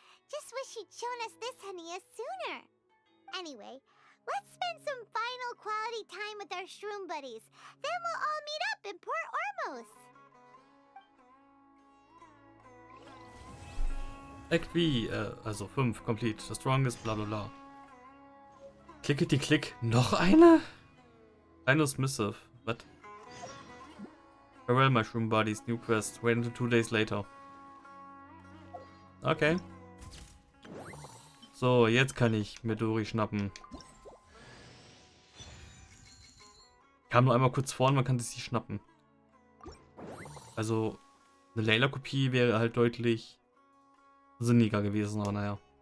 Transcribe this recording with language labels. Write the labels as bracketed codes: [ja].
[en] Just wish she'd shown us this Hania sooner. Anyway, let's spend some final quality time with our shroom buddies. Then we'll all meet up in Port Ormos. Act V, also 5, complete, the strongest, bla bla bla. [de] Klickety klick, noch eine? [en] Linus Missive, what? Farewell, mushroom buddies, new quest, wait until 2 days later. Okay. [de] So, jetzt kann ich mir Dori schnappen. Kam nur einmal kurz vor und man kann sich schnappen. Also, eine Layla-Kopie wäre halt deutlich sinniger gewesen, aber naja.